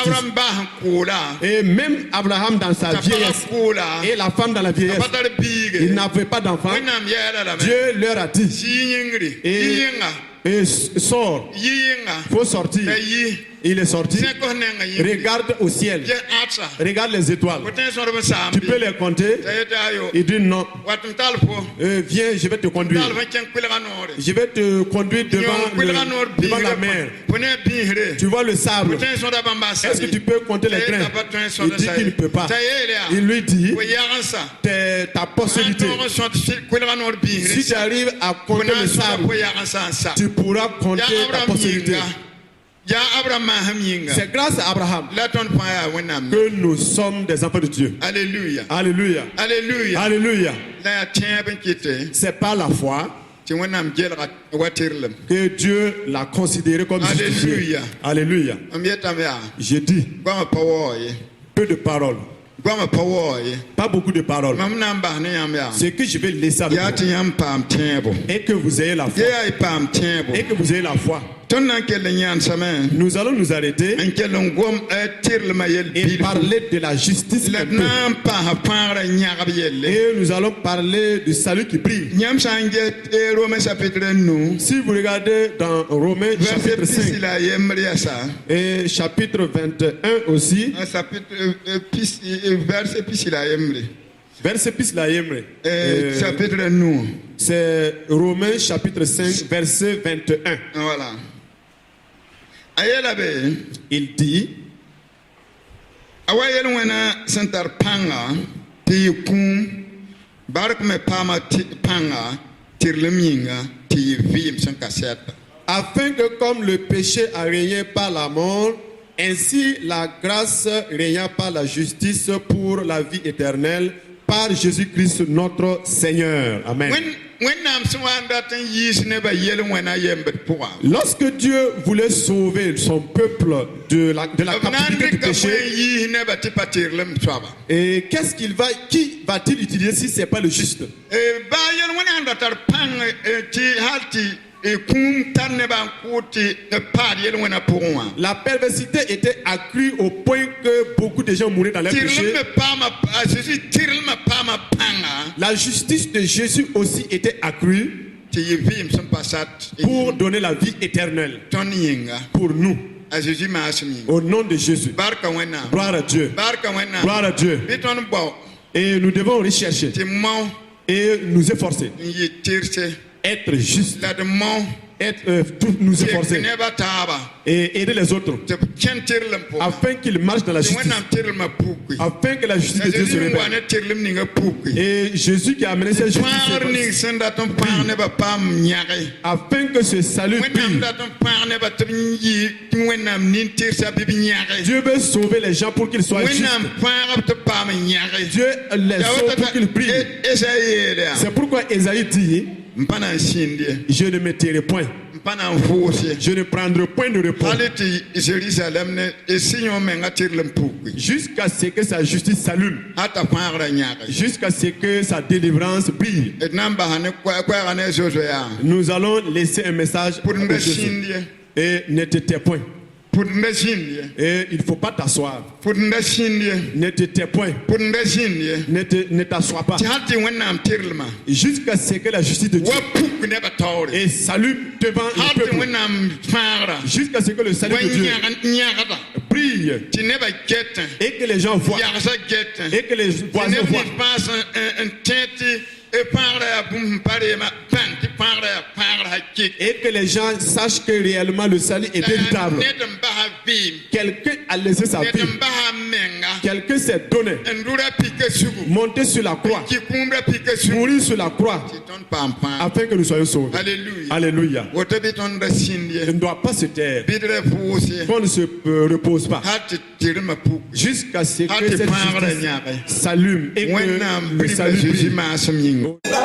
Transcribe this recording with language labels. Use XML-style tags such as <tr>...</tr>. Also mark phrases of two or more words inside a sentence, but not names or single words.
<mos>abraham baa sẽn koola</mos> <fr>Et même Abraham dans sa</fr> <mos>t'a pagã</mos> <fr>vieillesse</fr> <mos>koola</mos> <fr>et la femme dans la vieillesse,</fr> <mos>pa tar</mos> <fr>ils</fr> <mos>biige</mos> <fr>n'avaient pas d'enfant.</fr> <mos>wẽnnaam yɛɛla lame</mos> <fr>Dieu leur a dit,</fr> <mos>yi yĩngri</mos> <fr>Et-</fr> <mos>yi yĩnga</mos> <fr>et sors,</fr> <mos>yi yĩnga</mos> <fr>faut sortir.</fr> <mos>t'a yi</mos> <fr>Il est sorti.</fr> <mos>sẽkos nenga yĩngri</mos> <fr>Regarde au ciel.</fr> <mos>yẽ ãtsa</mos> <fr>Regarde les étoiles.</fr> <mos>fo tõe sõdb n saam</mos> <fr>Tu peux les compter.</fr> <mos>t'a yeta ayo</mos> <fr>Il dit non.</fr> <mos>wat n tall fo</mos> <fr>Viens, je vais te conduire.</fr> <mos>tall fo kẽng kʋɩlga noore</mos> <fr>Je vais te conduire</fr> <mos>yõ</mos> <fr>devant,</fr> <mos>kʋɩlga noor</mos> <fr>devant la mer.</fr> <mos>fo ne a bĩisre</mos> <fr>Tu vois le</fr> <mos>fo</mos> <fr>sable.</fr> <mos>tõe sõda bãmba a</mos> <fr>Est-ce que tu peux compter les grains? Il dit qu'il ne peut pas.</fr> <mos>t'a yeele yaa</mos> <fr>Il lui dit,</fr> <mos>fo yag n sa</mos> <fr>ta postérité,</fr> <mos>tõog n sõt kʋɩlga noor bĩisre</mos> <fr>si tu arrives à</fr> <mos>fo</mos> <fr>compter</fr> <mos>na</mos> <fr>le</fr> <mos>n sõda</mos> <fr>sable,</fr> <mos>fo yag n sa n sa</mos> <fr>tu pourras compter</fr> <mos>yaa</mos> <fr>ta abraham postérité.</fr> <mos>yĩnga yaa abraham maasem yĩnga</mos> <fr>C'est grâce à Abraham</fr> <mos>la tõnd fãa yaa wẽnnaam</mos> <fr>que nous sommes des enfants de Dieu. Alléluia. Alléluia. Alléluia. Alléluia.</fr> <mos>La yaa tẽeb n kɩte</mos> <fr>C'est par la foi</fr> <mos>tɩ wẽnnaam gelga wa tɩrlem</mos> <fr>que Dieu l'a considéré comme justifié. Alléluia. Alléluia.</fr> <mos>m yetame yaa</mos> <fr>J'ai dit</fr> <mos>goamã pa waoo ye</mos> <fr>peu de paroles,</fr> <mos>goamã pa waoo ye</mos> <fr>pas beaucoup de paroles.</fr> <mos>mam na n bas ne yãmb yaa</mos> <fr>Ce que je vais laisser avec</fr> <mos>yaa</mos> <fr>vous</fr> <mos>tɩ yãmb paam tẽebo</mos> <fr>et que vous ayez la</fr> <mos>ye</mos> <fr>foi.</fr> <mos>yaa y paam tẽebo</mos> <fr>Et que vous ayez la foi.</fr> <mos>tõnd na n kell n yãnsame</mos> <fr>Nous allons nous arrêter</fr> <mos>n kell n gom tɩrlmã yell</mos> <fr>et</fr> <mos>bilfu</mos> <fr>parler de la justice</fr> <mos>la</mos> <fr>un d peu.</fr> <mos>na n paasa pãagrã yãgb yelle</mos> <fr>Et nous allons parler du salut qui brille.</fr> <mos>yãmb sã n get</mos> <fr>Romains chapitre 9 Si vous regardez dans Romains verset chapitre</fr> <mos>pisi 5 la a yembr yasa</mos> <fr>et chapitre 21 aussi,</fr> <mos>verset pisi la a yembre</mos> <fr>verset plus</fr> <mos>la yemre.</mos> <fr>chapitre 9 C'est Romains chapitre 5 verset 21.</fr> <mos>voilà a yɛla be</mos> <fr>Il dit,</fr> <mos>a wa yɛl wẽna sẽn tar pãnga tɩ yɩ kũum bark me paama pãnga tɩrlem yĩnga tɩ yɩ vɩɩm sẽn ka sɛta</mos> <fr>afin que comme le péché a régné par la mort, ainsi la grâce régnant par la justice pour la vie éternelle par Jésus-Christ notre Seigneur. Amen.</fr> <mos>wẽnnaam sẽn wa n dat n yiis nebã yɛl wẽna yembd pʋga</mos> <fr>Lorsque Dieu voulait sauver son peuple de la</fr> <mos>b na n</mos> <fr>captivité du</fr> <mos>dɩka bõe</mos> <fr>péché,</fr> <mos>n yiis nebã tɩ pa tɩrlem soaba</mos> <fr>et qui va-t-il utiliser si ce n'est pas le juste?</fr> <mos>baa yɛl wẽna sẽn da tar pãng tɩ hal tɩ kũum tar nebã n kʋʋ tɩ d paad yɛl wẽna pʋgẽ wã</mos> <fr>La perversité était accrue au point que beaucoup de gens mouraient dans leur</fr> <mos>tɩrlem</mos> <fr>péché.</fr> <mos>me paama a Jésus tɩrlmã paama pãnga</mos> <fr>La justice de Jésus aussi était accrue</fr> <mos>tɩ yɩ vɩɩm sẽn pa sat</mos> <fr>pour donner la vie éternelle</fr> <mos>tõnd yĩnga</mos> <fr>pour nous,</fr> <mos>a Jésus maasem yĩnga</mos> <fr>au nom de Jésus.</fr> <mos>barka wẽnnaam</mos> <fr>Gloire à Dieu.</fr> <mos>barka wẽnnaam</mos> <fr>Gloire à Dieu.</fr> <mos>bɩ tõnd bao</mos> <fr>Et nous devons rechercher</fr> <mos>tɩ mao</mos> <fr>et nous efforcer,</fr> <mos>n yɩ tɩrse</mos> <fr>être juste,</fr> <mos>la d mao</mos> <fr>nous</fr> <mos>tɩ</mos> <fr>efforcer</fr> <mos>nebã taaba</mos> <fr>et aider les autres</fr> <mos>tɩ b kẽn tɩrlem pʋgã</mos> <fr>afin qu'ils marchent dans la</fr> <mos>tɩ</mos> <fr>justice,</fr> <mos>wẽnnaam tɩrlmã puki</mos> <fr>afin que la justice de Dieu se</fr> <mos>Jésus n wa</mos> <fr>révèle.</fr> <mos>ne tɩrlem ninga puki</mos> <fr>Et Jésus qui a amené cette justice,</fr> <mos>pãagr ning sẽn dat n pãag nebã paam yãge</mos> <fr>afin que ce salut</fr> <mos>wẽnnaam</mos> <fr>brille.</fr> <mos>dat n pãag nebã tɩ b yɩ tɩ wẽnnaam nin-tɩrsa bɩ b yãge</mos> <fr>Dieu veut sauver les gens pour qu'ils soient justes.</fr> <mos>wẽnnaam pãag b tɩ paam n yãge</mos> <fr>Dieu les sauve pour qu'ils brillent.</fr> <mos>Esaïe yeele yaa</mos> <fr>C'est pourquoi Esaïe dit,</fr> <mos>n pa na n sĩnd ye</mos> <fr>je ne me tairai point,</fr> <mos>n pa na n vʋʋs ye</mos> <fr>je ne prendrai point de repos,</fr> <mos>hal tɩ Jérusalem ne sɩ yõ menga tɩrlem puki</mos> <fr>jusqu'à ce que sa justice s'allume,</fr> <mos>a t'a pãagrã yãge</mos> <fr>jusqu'à ce que sa délivrance brille.</fr> <mos>d na n basa ne koɛɛga ne zozo yaa</mos> <fr>Nous allons laisser un message</fr> <mos>pʋd n</mos> <fr>à</fr> <mos>da</mos> <fr>Jésus.</fr> <mos>sĩnd ye</mos> <fr>Et ne te tais point.</fr> <mos>pʋd n da sĩnd ye</mos> <fr>Et il ne faut pas t'asseoir.</fr> <mos>pʋd n da sĩnd ye</mos> <fr>Ne te tais point.</fr> <mos>pʋd n da sĩnd ye</mos> <fr>Ne t'assois pas.</fr> <mos>tɩ hal tɩ wẽnnaam tɩrlmã</mos> <fr>Jusqu'à ce que la justice de Dieu</fr> <mos>wa puk nebã taoore</mos> <fr>et s'allume devant</fr> <mos>hal</mos> <fr>le</fr> <mos>tɩ</mos> <fr>peuple.</fr> <mos>wẽnnaam fãagrã</mos> <fr>Jusqu'à ce que le salut</fr> <mos>wa</mos> <fr>de Dieu</fr> <mos>yãgda</mos> <fr>brille</fr> <mos>tɩ nebã gɛtẽ</mos> <fr>et que les gens voient</fr> <mos>yagsa gɛtẽ</mos> <fr>et que les</fr> <mos>tɩ</mos> <fr>voisins</fr> <mos>neb</mos> <fr>voient.</fr> <mos>nins paas n tẽ tɩ pãagrã yaa bũmb sẽn pa reemã pãng tɩ pãagrã yaa pãagr hakɩk</mos> <fr>Et que les gens sachent que réellement le salut est véritable.</fr> <mos>ned n basa vɩɩm</mos> <fr>Quelqu'un a laissé sa</fr> <mos>ned</mos> <fr>vie.</fr> <mos>n basa menga</mos> <fr>Quelqu'un s'est donné.</fr> <mos>n rʋra pika sugu</mos> <fr>Monter sur la croix.</fr> <mos>kɩ kũumrã pika sugu</mos> <fr>Mourir sur la croix.</fr> <mos>tɩ tõnd paam pãag</mos> <fr>Afin que nous soyons sauvés.</fr> <mos>alleluya</mos> <fr>Alléluia.</fr> <mos>woto bɩ tõnd ra sĩnd ye</mos> <fr>On ne doit pas se taire.</fr> <mos>bɩ d ra vʋʋs ye</mos> <fr>Qu'on ne se repose pas.</fr> <mos>hal tɩ tɩrmã puk</mos> <fr>Jusqu'à ce</fr> <mos>hal</mos> <fr>que</fr> <mos>tɩ</mos> <fr>cette</fr> <mos>pãagrã</mos> <fr>justice</fr> <mos>yãge</mos> <fr>s'allume et</fr> <mos>wẽnnaam</mos> <fr>que le</fr> <mos>bɩ</mos> <fr>salut Jésus brille.</fr> <mos>maasem yĩnga</mos>